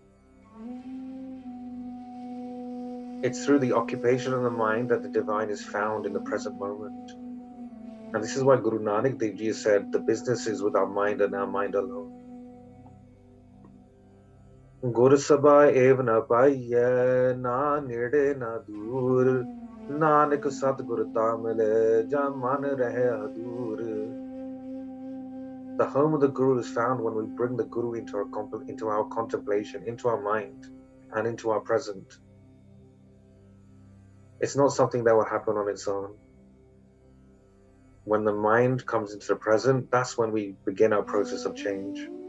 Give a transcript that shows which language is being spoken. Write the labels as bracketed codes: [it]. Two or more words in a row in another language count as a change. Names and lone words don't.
[en] It's through the occupation of the mind that the divine is found in the present moment. And this is why Guru Nanak Dev Ji said, the business is with our mind and our mind alone. [pa] ਗੁਰ ਸਭਾ ਏਵ ਨ ਪਾਈਐ, ਨਾ ਨੇੜੈ ਨਾ ਦੂਰਿ, ਨਾਨਕ ਸਤਿਗੁਰੁ ਤਾਂ ਮਿਲੈ, ਜਾ ਮਨੁ ਰਹੈ ਹਦੂਰਿ. [en] The home of the Guru is found when we bring the Guru into our contemplation, into our mind, and into our present. It's not something that will happen on its own. When the mind comes into the present, that's when we begin our process of change.